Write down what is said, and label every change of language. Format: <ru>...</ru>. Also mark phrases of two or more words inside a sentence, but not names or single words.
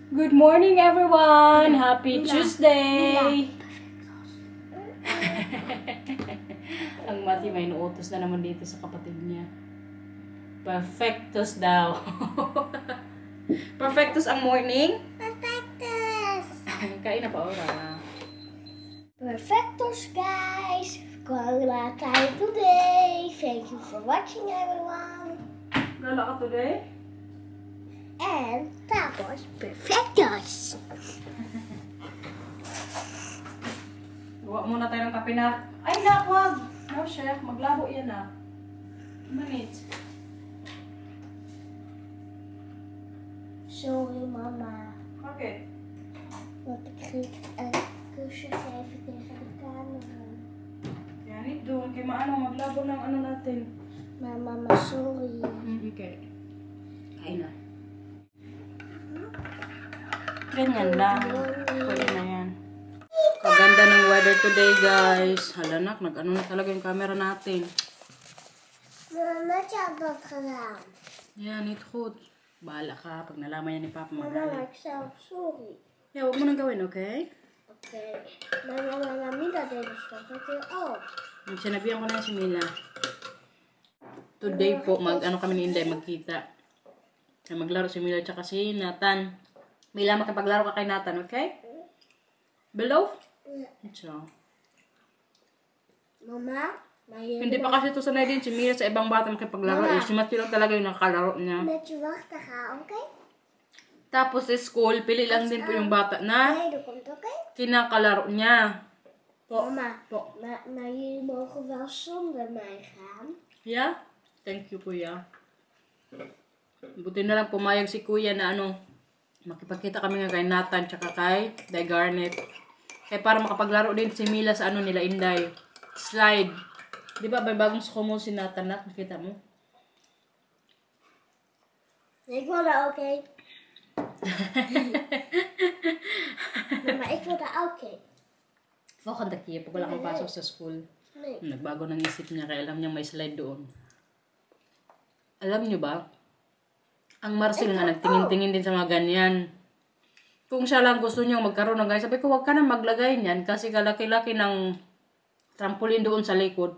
<en>Good morning, everyone! Happy Tuesday!</en> <tl>Ang Mati may inuutos na naman dito sa kapatid niya. Perfectus daw. Perfectus ang morning? Perfectus! Kain na pa ora. Perfectus, guys! Wala tayo today!</tl> <en>Thank you for watching, everyone!</en> <tl>Gala ka today?</tl> <en>And tapos, Perfectus!</en> <tl>Gawa muna tayo ng kape na. Ay, wag!</tl> <en>No, chef.</en> <tl>Maglabo yan na. Minutes.</tl> <en>Sorry, mama. Okay.</en> <nl>Want ik een kusje geven tegen de camera. Yan, niet doen.</nl> <tl>Kaya maano, maglabo ng ano natin.</tl> <nl>Maar mama, sorry.</nl> <tl>Okay. Kain na. Ganyan lang. Pwede na yan. Kaganda ng</tl> <en>weather today,</en> <tl>guys. Halanak, nag-ano na talaga yung camera natin.</tl> <nl>Mama, je had dat gedaan. Yan, niet goed.</nl> <tl>Bahala ka. Pag nalaman yan ni Papa,</tl> <nl>Mama,</nl> <tl>magalit.</tl> <nl>ik zelf sorry.</nl> <en>Yeah,</en> <tl>huwag mo nang gawin,</tl> <en>okay?</en> <nl>Oké. Maar mama, Mila deed het toch ook.</nl> <tl>Sinabihan ko na si Mila. Today po, ano kami ni Inday, magkita. Kaya maglaro si Mila at si Nathan. Mila, makipaglaro ka kay Nathan, okay? Below? So.</tl> <nl>Mama,</nl> <tl>Hindi pa kasi ito sanay din si Mila sa ibang bata makipaglaro. Eh, si Matthew lang talaga yung nakakalaro niya.</tl> <nl>met je wachten gaan, oké?</nl> <tl>Tapos sa school, pili lang din po yung bata na</tl> <nl>Nee, dat komt oké?</nl> <tl>kinakalaro niya. Po.</tl> <nl>Mama,</nl> <tl>Po.</tl> <nl>maar jullie mogen wel zonder mij gaan.</nl> <en>Yeah? Thank you,</en> <tl>Kuya. Buti na lang pumayag si Kuya na makipagkita kami nga kay Nathan tsaka kay Day Garnet. Kaya para makapaglaro din si Mila sa nila Inday. Slide. Di ba may bagong sumo si Nathan na? Nakita mo?</tl> <nl>Ik wil dat ook heen. Mama, ik wil dat ook heen. Volgende keer,</nl> <tl>pag wala kang pasok sa school.</tl> <nl>Nee.</nl> <tl>Nagbago ng isip niya kaya alam niya may slide doon. Alam niyo ba? Ang Marcel nga nagtingin-tingin din sa mga ganyan. Kung siya lang gusto niya magkaroon ng ganyan, sabi ko wag ka na maglagay niyan kasi kalaki-laki ng trampoline doon sa likod.</tl>